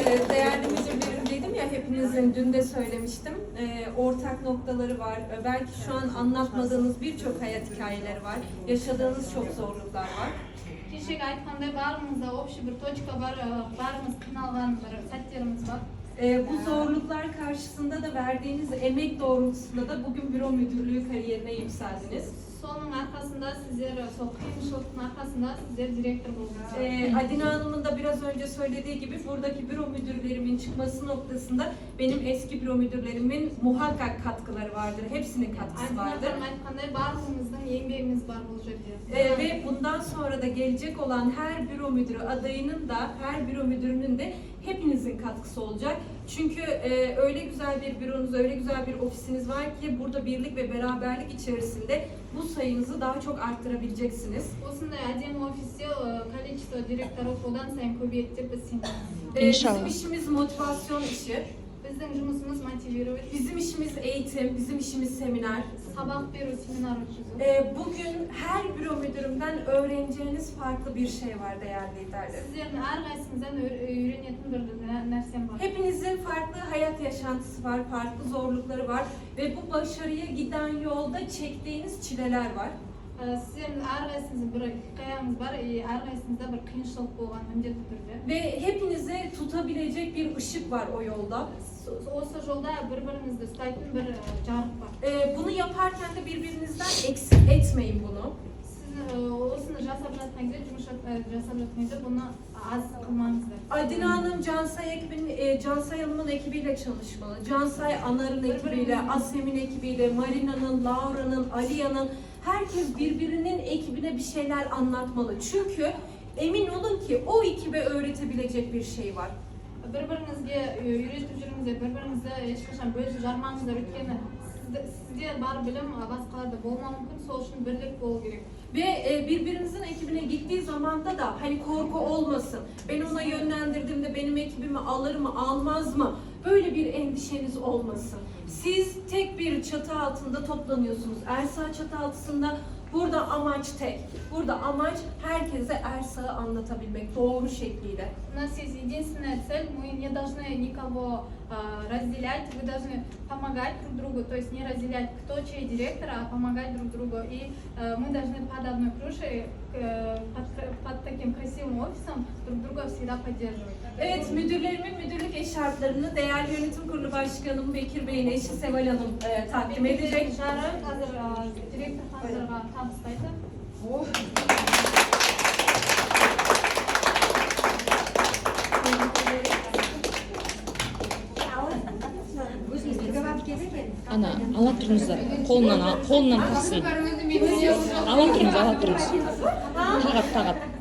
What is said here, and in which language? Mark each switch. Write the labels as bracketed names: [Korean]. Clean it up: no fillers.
[Turkish] Değerli müdürlerim dedim ya, hepinizin dün de söylemiştim. Ortak noktaları var. Belki şu an anlatmadığınız birçok hayat hikayeleri var. Yaşadığınız çok zorluklar var. [Kazakh] Кешегі айтқандай барымызда общий bir точка бар, барымыз қиналған бір сәттеріміз бар. [Turkish] Bu zorluklar karşısında da verdiğiniz emek doğrultusunda da bugün büro müdürlüğü kariyerine yükseldiniz. [Kazakh] Соның арқасында сіздер, сол қиыншылықтың арқасында сіздер директор болдыңыздар. [Turkish] Adina Hanım'ın da biraz önce söylediği gibi buradaki büro müdürlerimin çıkması noktasında benim eski büro müdürlerimin muhakkak katkıları vardır. Hepsinin katkısı vardır. [Kazakh] Айтқандай барлығымыздың еңбегіміз бар бұл жерде. [Turkish] Ve bundan sonra da gelecek olan her büro müdürü adayının da, her büro müdürünün de hepinizin katkısı olacak. Çünkü öyle güzel bir büronuz, öyle güzel bir ofisiniz var ki burada birlik ve beraberlik içerisinde bu sayınızı daha çok arttırabileceksiniz. [Kazakh] Осындай әдемі офисте [Russian] количество директоров [Kazakh] одан сайын көбейеді деп біз сенеміз. [Turkish] Bizim işimiz motivasyon işi. [Kazakh] Біздің жұмысымыз мотивировать, [Turkish] Bizim işimiz eğitim, bizim işimiz seminer. [Kazakh] сабақ беру, семинар өткізу. [Turkish] Bugün her büro müdürümden öğreneceğiniz farklı bir şey var değerli liderler. [Kazakh] Сіздердің әрқайсыңыздан үйренетін бір нәрсем бар. [Turkish] Hepinizin farklı hayat yaşantısı var, farklı zorlukları var ve bu başarıya giden yolda çektiğiniz çileler var. [Kazakh] Сіздердің әрқайсыңыздың бір хикаяңыз бар, әрқайсыңызда бір қиыншылық болған міндетті түрде. [Turkish] Ve hepinizi tutabilecek bir ışık var o yolda. [Kazakh] Осы жолда бір-біріңізді ұстайтын бір жарық бар. [Turkish] Bunu yaparken de birbirinizden eksik etmeyin bunu. [Kazakh] Сіз осыны жасап жатқан кезде, жұмыс жасап жатқан кезде бұны аз қылмаңыздар. [Turkish] Adina Hanım, Cansay Hanım'ın ekibiyle çalışmalı. Cansay Anar'ın ekibiyle, Asem'in ekibiyle, Marina'nın, Laura'nın, Aliya'nın, herkes birbirinin ekibine bir şeyler anlatmalı. Çünkü emin olun ki o ekibe öğretebilecek bir şey var. [Kazakh] Бір-біріңізге үйретіп жүріңіздер, бір-біріңізді ешқашан бөліп жармаңыздар, өйткені сізде бар білім басқаларда болмауы мүмкін, сол үшін бірлік болу керек. [Turkish] Ve birbirinizin ekibine gittiği zamanda da hani korku olmasın. Ben ona yönlendirdiğimde benim ekibimi alır mı, almaz mı? Böyle bir endişeniz olmasın. Siz tek bir çatı altında toplanıyorsunuz. Ersa çatı altında. Burada amaç tek. Burada amaç herkese Ersa'yı anlatabilmek doğru şekliyle. [Russian] У нас есть единственная цель, мы не должны никого разделять, вы должны помогать друг другу, то есть не разделять, кто чей директор, а помогать друг другу. И мы должны под одной крышей, под таким красивым офисом друг друга всегда поддерживать. [Turkish] Evet, müdürlerimin müdürlük eşarplarını değerli yönetim kurulu başkanım Bekir Bey'in eşi Seval Hanım takdim edecek. [Kazakh] Жары қазір директор ханымдарға табыстайды. Ана, ала тұрыңыздар. Қолынан тақсын. Ала тұрыңыз. Тағат.